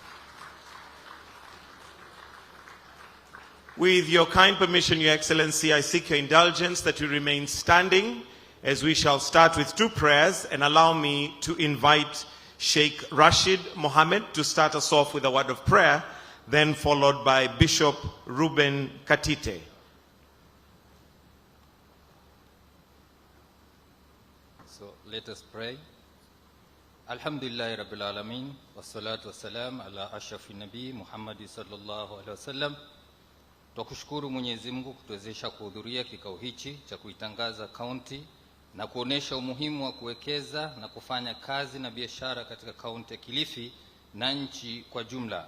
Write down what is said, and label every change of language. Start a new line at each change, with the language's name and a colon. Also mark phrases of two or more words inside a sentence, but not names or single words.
English: With your kind permission, Your Excellency, I seek your indulgence that you remain standing as we shall start with 2 prayers, and allow me to invite Sheikh Rashid Mohammed to start us off with a word of prayer, then followed by Bishop Ruben Katite. So let us pray.
Arabic: الحمد لله رب العالمين والصلاة والسلام على أشرف نبي محمد صلى الله عليه وسلم.
Swahili: Tukushukuru Mwenyezi Mungu kutuwezesha kuhudhuria kikao hichi cha kuitangaza kaunti na kuonesha umuhimu wa kuwekeza na kufanya kazi na biashara katika kaunti ya Kilifi na nchi kwa jumla.